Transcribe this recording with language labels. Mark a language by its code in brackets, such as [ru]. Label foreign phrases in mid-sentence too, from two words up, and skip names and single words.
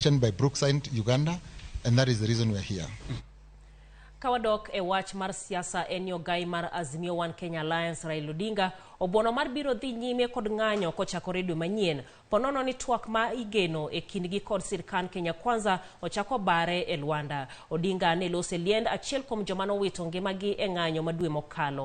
[en] by Brookside, Uganda, and that is the reason we're here. [luo] Kawadok e wach mar siasa en Ogai mar Azimio Kenya Alliance Raila Odinga obono mar biro dhi nyime kod ng'anyo kochako redio manyien ponono ni twak ma igeno e kindgi kod sirkand Kenya Kwanza ochako bare e Luanda. Odinga ne lose liend achiel kuom joma nowito ngimagi e ng'anyo madwe mokalo.